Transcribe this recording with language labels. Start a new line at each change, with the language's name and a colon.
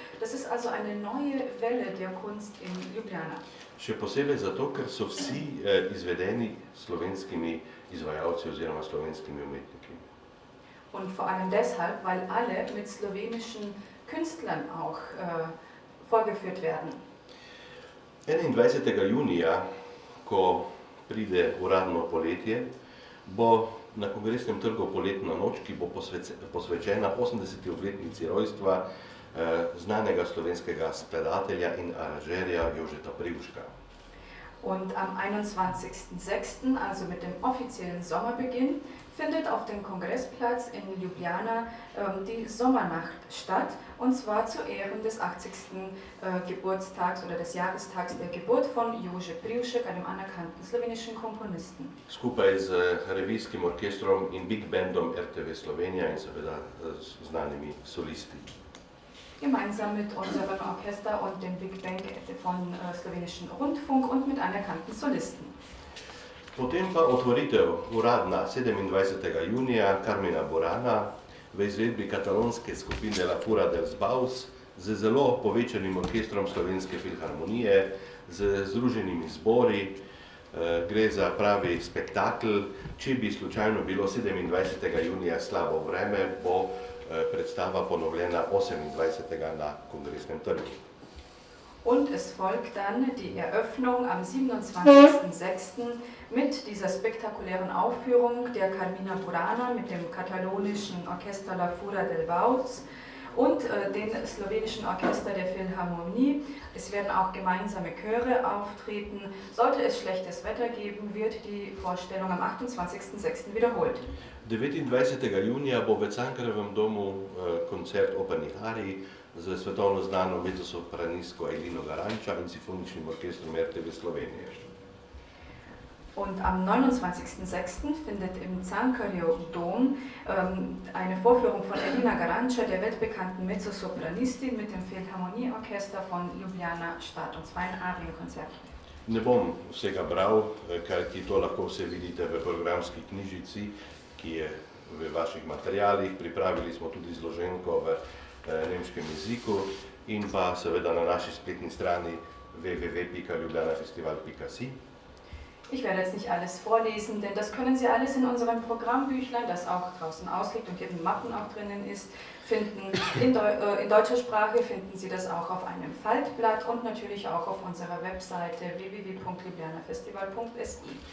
German: Das ist also eine neue Welle der Kunst in Ljubljana.
Slovenian: Še posebej zato, ker so vsi izvedeni slovenskimi izvajalci oziroma slovenskimi umetniki.
German: Und vor allem deshalb, weil alle mit slowenischen Künstlern auch vorgeführt werden.
Slovenian: 21. junija, ko pride uradno poletje, bo na Kongresnem trgu poletna noč, ki bo posvečena 80. obletnici rojstva znanega slovenskega skladatelja in aranžerja Jožeta Privška.
German: Und am 21.06., also mit dem offiziellen Sommerbeginn, findet auf dem Kongressplatz in Ljubljana die Sommernacht statt, und zwar zu Ehren des 80. Geburtstags oder des Jahrestags der Geburt von Jože Privšek, einem anerkannten slowenischen Komponisten.
Slovenian: Skupaj z revijskim orkestrom in big bandom RTV Slovenija in seveda znanimi solisti.
German: Gemeinsam mit unserem Orchester und dem Big Band von slowenischen Rundfunk und mit anerkannten Solisten.
Slovenian: Potem pa otvoritev uradna 27. junija Carmina Burana v izvedbi katalonske skupine La Fura dels Baus z zelo povečanim orkestrom Slovenske filharmonije, z združenimi zbori. Gre za pravi spektakel. Če bi slučajno bilo 27. junija slabo vreme, bo predstava ponovljena 28. na Kongresnem trgu.
German: Und es folgt dann die Eröffnung am 27.06. mit dieser spektakulären Aufführung der Carmina Burana mit dem katalonischen Orchester La Fura dels Baus und dem slowenischen Orchester der Philharmonie. Es werden auch gemeinsame Chöre auftreten. Sollte es schlechtes Wetter geben, wird die Vorstellung am 28.06. wiederholt.
Slovenian: 29. junija bo v Cankarjevem domu koncert opernih arij z svetovno znano mezzosopranistko Elino Garanča in simfoničnim orkestrom RTV Slovenije.
German: Und am 29.06. findet im Cankarjev Dom eine Vorführung von Elina Garanča, der weltbekannten Mezzosopranistin, mit dem Philharmonieorchester von Ljubljana statt, und zwar ein Arienkonzert.
Slovenian: Ne bom vsega bral, kajti to lahko vse vidite v programski knjižici, ki je v vaših materialih. Pripravili smo tudi zloženko v nemškem jeziku in pa seveda na naši spletni strani www.ljubljanafestival.si.
German: Ich werde jetzt nicht alles vorlesen, denn das können Sie alles in unserem Programmbüchlein, das auch draußen ausliegt und hier in Mappen auch drinnen ist, finden. In deutscher Sprache finden Sie das auch auf einem Faltblatt und natürlich auch auf unserer Webseite www.ljubljanafestival.si.